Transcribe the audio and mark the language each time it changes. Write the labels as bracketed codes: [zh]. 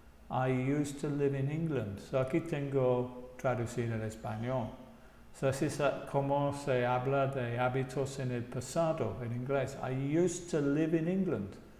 [en] I used to live in England. [es] Aquí tengo traducido al español. Así es como se habla de hábitos en el pasado en inglés. [en] I used to live in England.